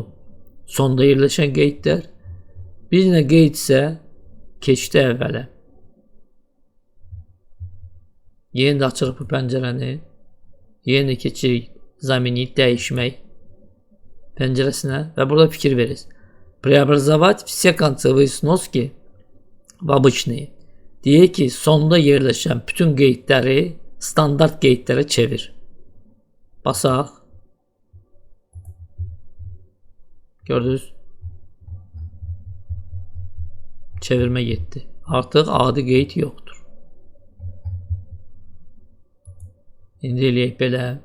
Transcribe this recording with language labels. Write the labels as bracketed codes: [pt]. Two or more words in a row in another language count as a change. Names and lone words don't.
[az] Sonda yerləşən qeydlər. Bir dənə qeyd isə keçdi əvvələ. Yenə də açırıq bu pəncərəni. Yenə də keçirik zaminit dəyişmək pəncərəsinə və burada fikir veririz. [ru] Преобразовать все концевые сноски в обычные. [az] Deyək ki, sonda yerləşən bütün qeydləri standart qeydlərə çevir. Basaq. Gördünüz? Çevirmə getdi. Artıq adi qeyd yoxdur. İndi eləyək belə.